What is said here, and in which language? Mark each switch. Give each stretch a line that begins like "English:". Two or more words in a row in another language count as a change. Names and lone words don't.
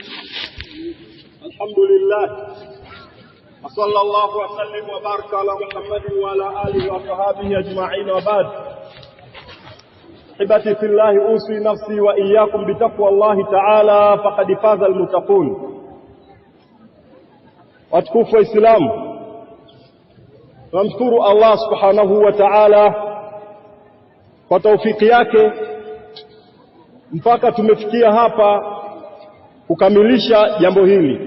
Arabic: الحمد لله وصلى الله وسلم وبارك على محمد وعلى آله وصحبه أجمعين وبعد. أحبتي في الله، أوصي نفسي وإياكم بتقوى الله تعالى فقد فاز المتقون.
Swahili: watukufu wa Islam, tunamshukuru
Arabic: الله سبحانه وتعالى
Swahili: kwa taufiki yake mpaka tumefikia hapa kukamilisha jambo hili.